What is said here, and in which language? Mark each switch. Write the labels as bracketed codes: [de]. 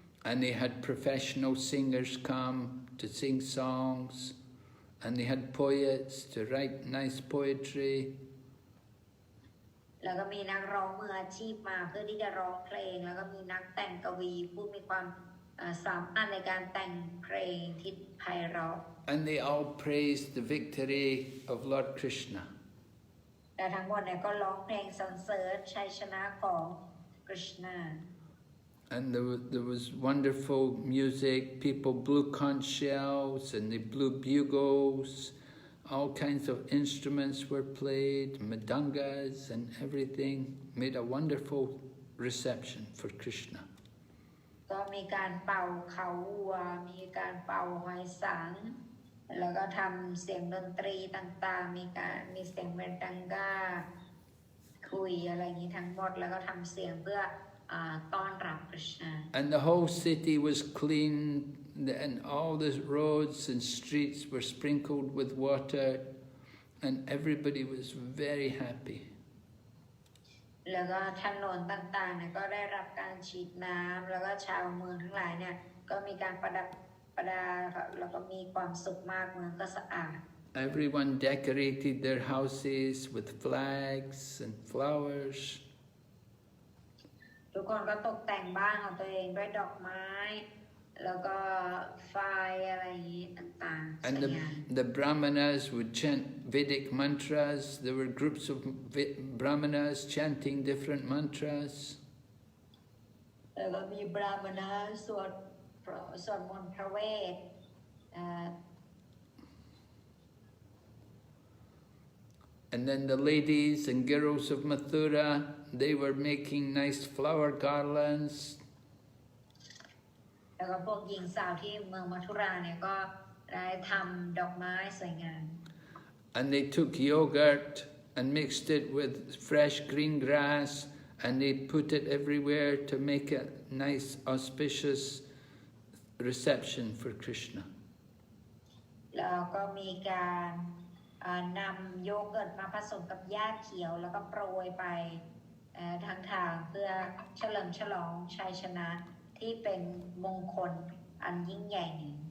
[en] And they had professional singers come to sing songs, and they had poets to write nice poetry. [th] แล้วก็มีนักร้องมืออาชีพมาเพื่อที่จะร้องเพลงแล้วก็มีนักแต่งกวีผู้มีความสามารถในการแต่งเพลงที่ไพเราะ [en] And they all praised the victory of Lord Krishna. [th] แต่ทั้งหมดเนี่ยก็ร้องเพลงสรรเสริญชัยชนะของกฤษณา [en] And there was wonderful music. People blew conch shells and they blew bugles. All kinds of instruments were played, mridangas and everything. Made a wonderful reception for Krishna. [th] ก็มีการเป่าเขาวัวมีการเป่าหอยสังแล้วก็ทำเสียงดนตรีต่างๆมีเสียงเมดังกาคุยอะไรอย่างนี้ทั้งหมดแล้วก็ทำเสียงเพื่อต้อนรับกฤษณา [en] And the whole city was clean, and all the roads and streets were sprinkled with water, and everybody was very happy. [th] แล้วก็ถนนต่างๆเนี่ยก็ได้รับการฉีดน้ำแล้วก็ชาวเมืองทั้งหลายเนี่ยก็มีการประดับประดาแล้วก็มีความสุขมากเมืองก็สะอาด [en] Everyone decorated their houses with flags and flowers. [th] ทุกคนก็ตกแต่งบ้านของตัวเองด้วยดอกไม้แล้วก็ไฟอะไรอย่างนี้ต่างๆ [en] And the brahmanas would chant Vedic mantras. There were groups of brahmanas chanting different mantras. [th] แล้วก็มีบราหมณะสวดมนต์พระเวท [en] And then the ladies and girls of Mathura, they were making nice flower garlands. [th] แล้วก็พวกหญิงสาวที่เมืองมัทุราเนี่ยก็ได้ทำดอกไม้สวยงาม [en] And they took yogurt and mixed it with fresh green grass, and they put it everywhere to make a nice auspicious reception for Krishna. [th] แล้วก็มีการนำโยเกิร์ตมาผสมกับหญ้าเขียวแล้วก็โปรยไปทางเพื่อเฉลิมฉลองชัยชนะที่เป็นมงคลอันยิ่งใหญ่นี้